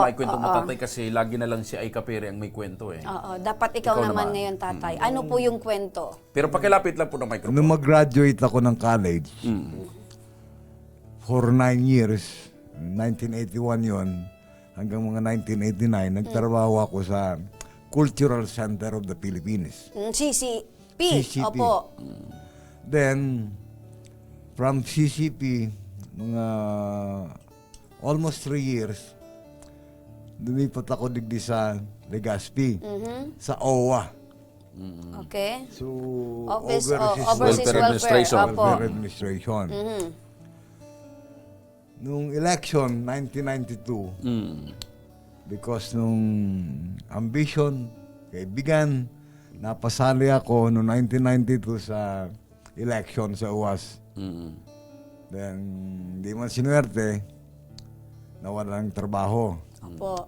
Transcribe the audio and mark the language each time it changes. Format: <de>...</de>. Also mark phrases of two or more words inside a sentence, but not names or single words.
<tl>may kwento mo tatay kasi lagi na lang si Aika Pere ang may kwento eh. Oo, dapat ikaw Ikaw naman naman. ngayon tatay. Ano po yung kwento? Pero pakilapit lang po ng microphone. Nung mag-graduate ako ng college,</tl> <en>for 9 years,</en> <tl>1981 yon hanggang mga 1989, nagtrabaho ako sa Cultural Center of the Philippines. CCP, CCP. opo. Then, from CCP, mga</tl> <en>almost 3 years,</en> <tl>lumipat ako digdi sa Legazpi, sa OWA. Okay. So, Office Overseas Overseas Welfare Administration. Welfare, opo. Welfare Administration. Nung election, 1992, Because nung ambition, kaibigan, napasali ako noong 1992 sa election sa UAS. Then, di man sinuwerte, nawalan ng trabaho. Opo.</tl>